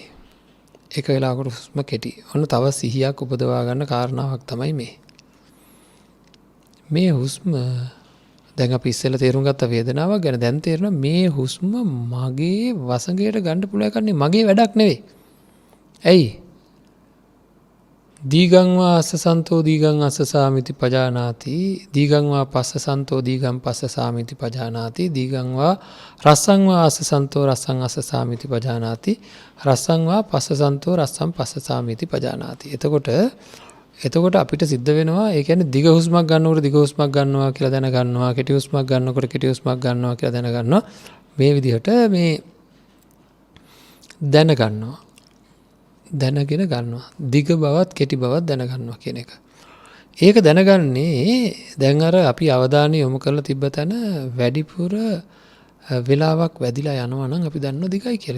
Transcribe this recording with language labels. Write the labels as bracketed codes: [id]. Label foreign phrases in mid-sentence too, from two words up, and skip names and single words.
[si] එක වෙලාවකට හුස්ම කෙටි. ඔන්න තව සිහියක් උපදවා ගන්න කාරණාවක් තමයි මේ. මේ හුස්ම දැන් අපි ඉස්සෙල්ලා තේරුම් ගත්ත වේදනාවක් ගැන දැන් තේරෙනවා මේ හුස්ම මගේ වසඟයට ගන්න පුළුවන් කන්නේ මගේ වැඩක් නෙවෙයි. ඇයි? [pi] දීගං වා අස්සසන්තෝ දීගං අස්සසාමිති පජානාති දීගං වා පස්සසන්තෝ දීගං පස්සසාමිති පජානාති දීගං වා රස්සං වා අස්සසන්තෝ රස්සං අස්සසාමිති පජානාති රස්සං වා පස්සසන්තෝ රස්සං පස්සසාමිති පජානාති. [si] එතකොට අපිට සිද්ධ වෙනවා ඒ කියන්නේ දිග හුස්මක් ගන්නකොට දිග හුස්මක් ගන්නවා කියලා දැන ගන්නවා, කෙටි හුස්මක් ගන්නකොට කෙටි හුස්මක් ගන්නවා කියලා දැන ගන්නවා. මේ විදිහට මේ දැන ගන්නවා. දැනගෙන ගන්නවා. දිග බවත් කෙටි බවත් දැනගන්නවා කියන එක. ඒක දැනගන්නේ දැන් අර අපි අවධානය යොමු කරලා තිබ්බ තැන වැඩිපුර වෙලාවක් වැදිලා යනවා නම් අපි දන්නවා දිගයි කියලා.